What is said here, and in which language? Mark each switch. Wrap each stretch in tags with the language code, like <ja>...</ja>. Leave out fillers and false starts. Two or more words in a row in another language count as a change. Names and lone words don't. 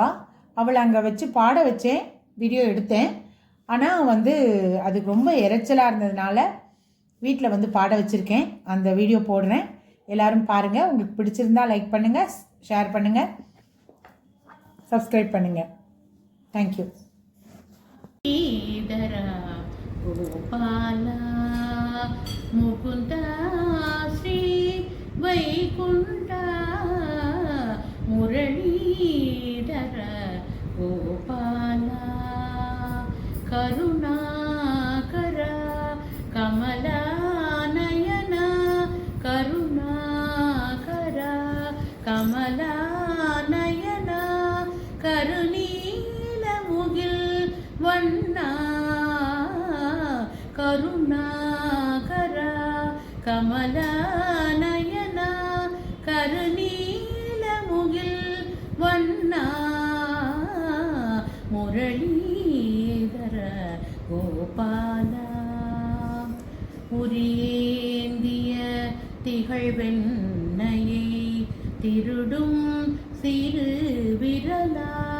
<ta>அவளை அங்கே வச்சு பாட வச்சேன், வீடியோ எடுத்தேன். ஆனால் அதுக்கு ரொம்ப இறைச்சலாக இருந்ததுனால வீட்டில் பாட வச்சுருக்கேன். அந்த வீடியோ போடுறேன், எல்லோரும் பாருங்கள். உங்களுக்கு பிடிச்சிருந்தா லைக் பண்ணுங்கள், ஷேர் பண்ணுங்கள், சப்ஸ்கிரைப் பண்ணுங்கள்.</ta> <en>Thank you.</en> <ta>Gopala Mukunda Sri Vaikunta Muralidhara Gopala Karunakara Kamala Nayana Karunakara Kamala Nayana Karuni வண்ணா கருணாகரா கமலநயனா கருநீல முகில் வண்ணா முரளீதர கோபாலா உரியேந்திய திகழ்வெண்ணையை திருடும் சிறு விரலா</ta>